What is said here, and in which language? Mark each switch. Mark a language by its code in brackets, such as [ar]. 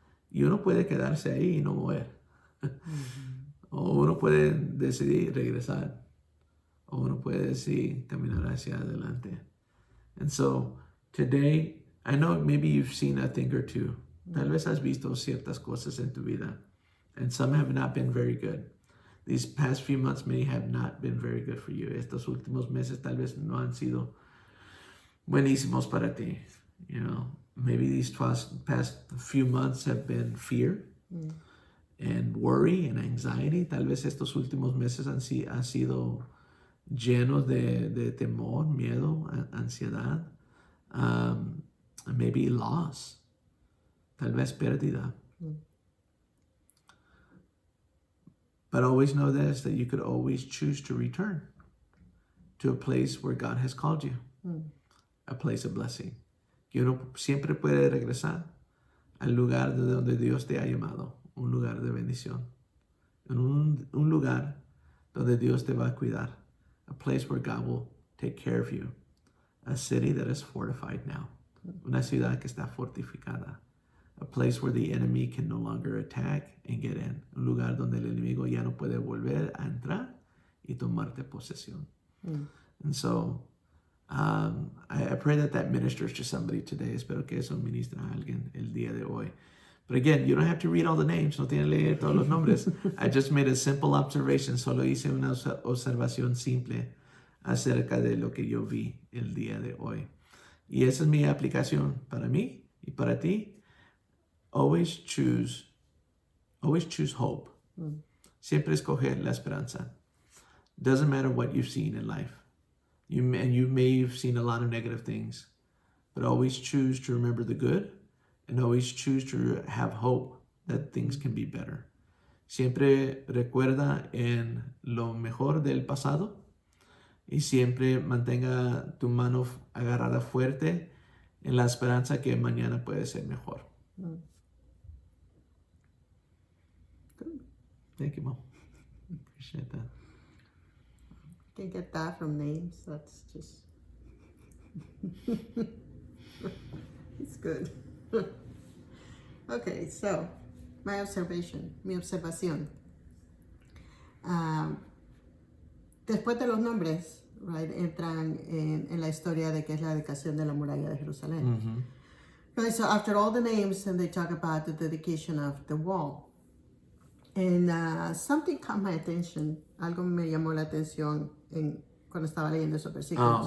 [es] Y uno puede quedarse ahí y no mover. O uno puede decidir regresar. O uno puede decidir caminar hacia adelante. [en] And so, today, I know maybe you've seen a thing or two. [es] Tal vez has visto ciertas cosas en tu vida. [en] And some have not been very good. These past few months may have not been very good for you. [es] Estos últimos meses tal vez no han sido buenísimos para ti. [en] You know, maybe these past few months have been fear and worry and anxiety. [es] Tal vez estos últimos meses han sido llenos de temor, miedo, ansiedad, [en] maybe loss, [es] tal vez pérdida. [en] But always know this, that you could always choose to return to a place where God has called you, a place of blessing. [es] Que uno siempre puede regresar al lugar de donde Dios te ha llamado, un lugar de bendición, un lugar donde Dios te va a cuidar. [en] A place where God will take care of you. A city that is fortified now. [es] Una ciudad que está fortificada. [en] A place where the enemy can no longer attack and get in. [es] Un lugar donde el enemigo ya no puede volver a entrar y tomarte posesión. [en] And so, I pray that ministers to somebody today. [es] Espero que eso ministra a alguien el día de hoy. [en] But again, you don't have to read all the names. [es] No tienen que leer todos los nombres. [en] I just made a simple observation. [es] Solo hice una observación simple acerca de lo que yo vi el día de hoy. Y esa es mi aplicación para mí y para ti. [en] Always choose Always choose hope. [es] Siempre escoger la esperanza. [en] Doesn't matter what you've seen in life. You may have seen a lot of negative things, but always choose to remember the good and always choose to have hope that things can be better. [es] Siempre recuerda en lo mejor del pasado y siempre mantenga tu mano agarrada fuerte en la esperanza que mañana puede ser mejor. [en] Thank you, Mom. Appreciate that. Can't get that from names. That's just... It's good. Okay, so, [es] mi observación. Después de los nombres, right, entran en la historia de que es la dedicación de la muralla de Jerusalén. [en] Right, so after all the names, and they talk about the dedication of the wall. And something caught my attention. [es] Algo me llamó la atención cuando estaba leyendo esos versículos.